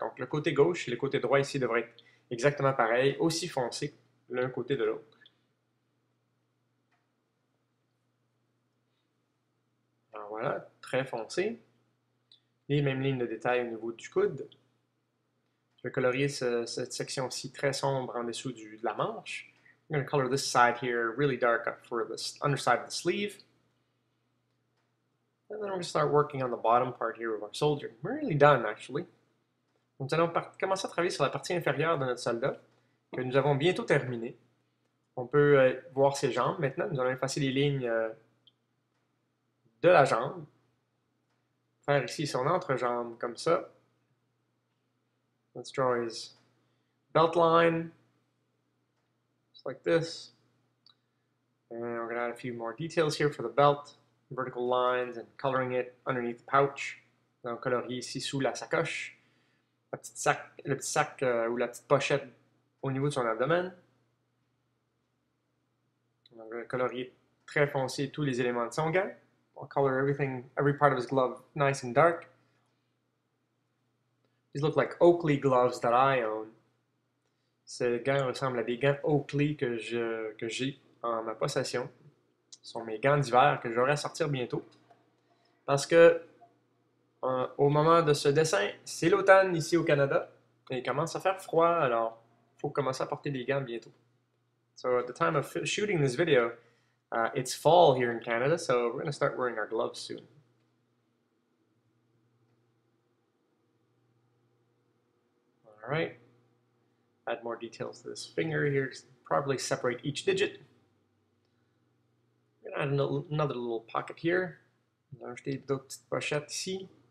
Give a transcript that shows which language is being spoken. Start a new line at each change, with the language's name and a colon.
French: Donc, le côté gauche et le côté droit ici devraient être exactement pareil, aussi foncé l'un côté de l'autre. Alors voilà, très foncé. Les mêmes lignes de détail au niveau du coude. Je vais colorier cette section-ci très sombre en dessous de la manche.
English: I'm going to color this side here really dark for the underside of the sleeve. And then we're going to start working on the bottom part here of our soldier. We're nearly done, actually.
French: Nous allons commencer à travailler sur la partie inférieure de notre soldat, que nous avons bientôt terminé. On peut voir ses jambes maintenant. Nous allons effacer les lignes de la jambe. Faire ici son entrejambe comme ça.
English: Let's draw his belt line, just like this. And we're going to add a few more details here for the belt, vertical lines, and coloring it underneath the pouch.
French: Donc, colorier ici sous la sacoche, le petit sac ou la petite pochette au niveau de son abdomen. On va colorier très foncé tous les éléments de son gant.
English: I'll color every part of his glove nice and dark. These look like Oakley gloves that I own.
French: Ces gants ressemblent à des gants Oakley que j'ai en ma possession. Ce sont mes gants d'hiver que j'aurai à sortir bientôt. Parce que au moment de ce dessin, c'est l'automne ici au Canada. Et il commence à faire froid, alors il faut commencer à porter des gants bientôt.
English: So at the time of shooting this video, it's fall here in Canada, so we're going to start wearing our gloves soon. All right. Add more details to this finger here. Probably separate each digit. I'm going to add another little pocket here.
French: On va ajouter d'autres petites pochettes ici.